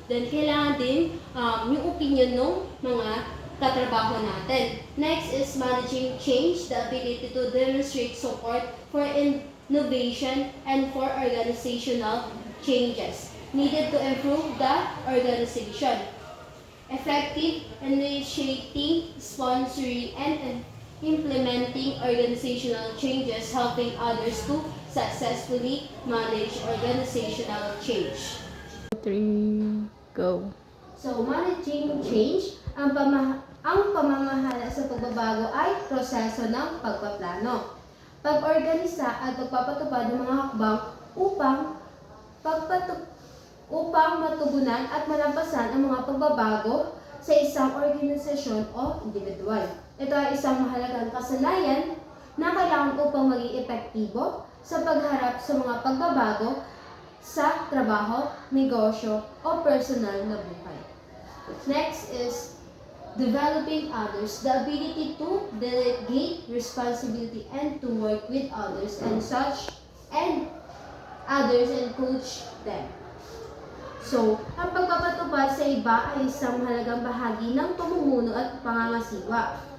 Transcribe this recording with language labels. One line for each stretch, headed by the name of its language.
Filipino: Then, kailangan din yung opinion ng mga katrabaho natin.
English: Next is managing change, the ability to demonstrate support for innovation and for organizational changes needed to improve the organization. Effective initiating, sponsoring, and implementing organizational changes, helping others to successfully manage organizational change. 3, go.
Filipino: So, managing change, ang pamamahala sa pagbabago ay proseso ng pagpaplano, pag-organisa at pagpapatupad ng mga hakbang upang matugunan at malampasan ang mga pagbabago sa isang organisasyon o individual. Ito ay isang mahalagang kasanayan na kailangan upang maging epektibo sa pagharap sa mga pagbabago sa trabaho, negosyo, o personal na buhay.
English: Next is developing others, the ability to delegate responsibility and to work with others and such and others and coach them.
Filipino: So, ang pagpapatupad sa iba ay isang mahalagang bahagi ng pamumuno at pangangasiwa.